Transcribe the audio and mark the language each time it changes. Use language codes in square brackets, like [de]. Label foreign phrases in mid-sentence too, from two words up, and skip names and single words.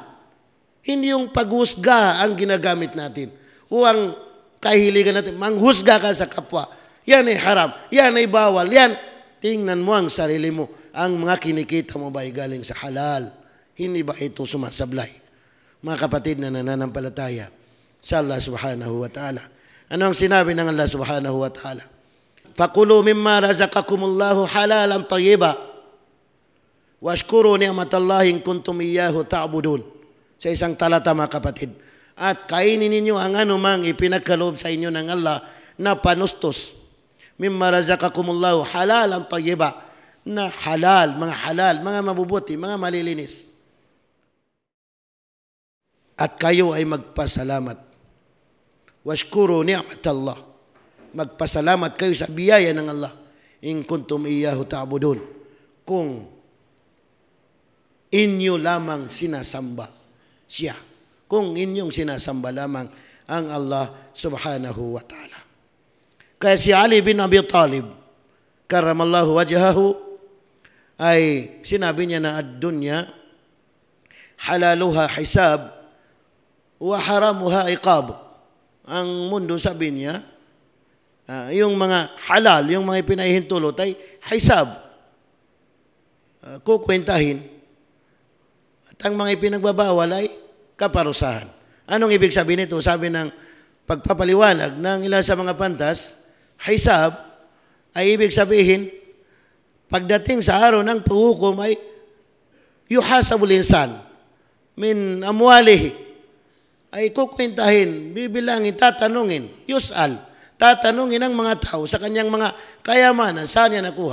[tl] Hindi yung paghusga ang ginagamit natin. O ang kahiligan natin, manghusga ka sa kapwa. Yan ay haram, yan ay bawal, yan. Tingnan mo ang sarili mo. Ang mga kinikita mo ba ay galing sa halal? Hindi ba ito sumasablay? Mga kapatid na nananampalataya sa Allah [ar] سبحانه وتعالى. [tl] Ano ang sinabi ng Allah [ar] سبحانه وتعالى? فكلوا مما رزقكم الله حلالا طيبا. واشكروا نعمة الله إن كنتم إياه تعبدون. [tl] Sa isang talata mga kapatid. At kainin ninyo ang anumang ipinagkaloob sa inyo ng Allah na panustos. [ar] مما رزقكم الله حلالا طيبا. [tl] Na halal, mga mabubuti, mga malilinis. At kayo ay magpasalamat. [ar] واشكروا نعمة الله. [tl] Magpasalamat kayo sa biyaya ng Allah. [ar] إن كنتم إياه تعبدون. [tl] Kung inyo lamang sinasamba siya. Kung inyong sinasamba lamang ang Allah [ar] سبحانه وتعالى. [tl] Kaya si Ali bin Abi Talib, [ar] كرم الله وجهه, [tl] ay sinabi niya na [ar] الدنيا حلالها حساب وحرامها عقاب. [tl] Ang mundo, sabi niya, yung mga halal, yung mga pinahihintulot ay hisab. Kukwentahin. At ang mga ipinagbabawal ay kaparusahan. Anong ibig sabihin nito? Sabi ng pagpapaliwanag ng ilan sa mga pantas, hisab ay ibig sabihin, pagdating sa araw ng paghukom ay [ar] يحاسب الإنسان من أمواله, [tl] ay kukwentahin, bibilangin, tatanungin, yus'al, tatanungin ng mga tao sa kanyang mga kayamanan, saan niya nakuha.